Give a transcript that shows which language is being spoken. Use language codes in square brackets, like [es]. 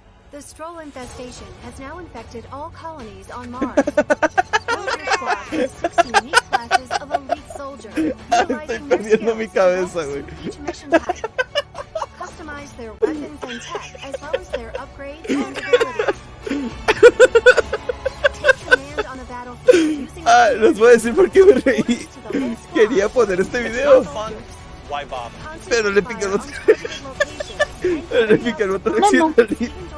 [en] The Stroll infestation has now infected all colonies on Mars. Your squad has 60 unique classes of elite soldier. [es] Estoy perdiendo mi cabeza, güey. [en] Customize their weapons and tech as well as their upgrades and abilities. Take command on a battlefield using [es] Les voy a decir por qué me reí. Quería poner este video, pero le piqué el botón. Le piqué el botón accidentalmente.